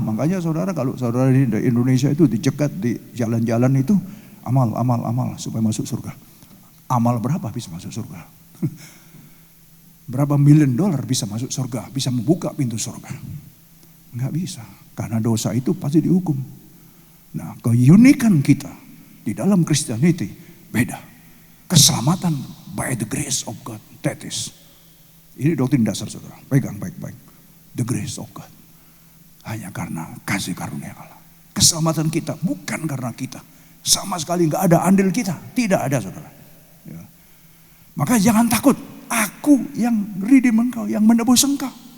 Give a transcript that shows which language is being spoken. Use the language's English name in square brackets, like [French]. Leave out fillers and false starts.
[Indonesian] Makanya saudara, kalau saudara di Indonesia itu dicegat di jalan-jalan itu, amal supaya masuk surga. Amal berapa bisa masuk surga? Berapa $1 million bisa masuk surga, bisa membuka pintu surga? Enggak bisa, karena dosa itu pasti dihukum. Nah, keunikan kita di dalam Christianity beda. [English] Keselamatan by the grace of God, that is. [Indonesian] Ini doktrin dasar saudara, pegang baik-baik. [English] The grace of God. [Indonesian] Hanya karena kasih karunia Allah. Keselamatan kita bukan karena kita. Sama sekali enggak ada andil kita, tidak ada saudara. Ya. Maka jangan takut. Aku yang redeem engkau, yang menebus engkau.